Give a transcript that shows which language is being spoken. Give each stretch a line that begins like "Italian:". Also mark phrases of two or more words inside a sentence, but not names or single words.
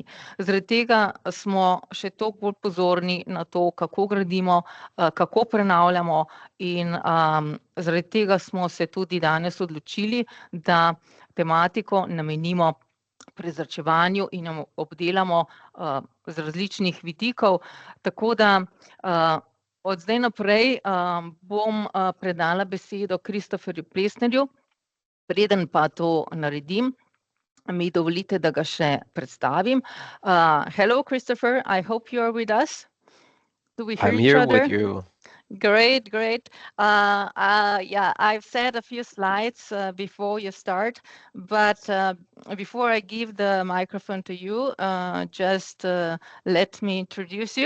Slovenian: Zaradi tega smo še toliko bolj pozorni na to, kako gradimo, kako prenavljamo in zaradi tega smo se tudi danes odločili, da tematiko namenimo prezračevanju in jo obdelamo z različnih vidikov. Tako da od zdaj naprej bom predala besedo Christofferju Plesnerju. Preden pa to naredim, mi dovolite, da ga še predstavim.
English: Hello, Christoffer, I hope you are with us. Do we hear each other? I'm here with you. Great, great. Yeah, I've said a few slides before you start, but before I give the microphone to you, just let me introduce you.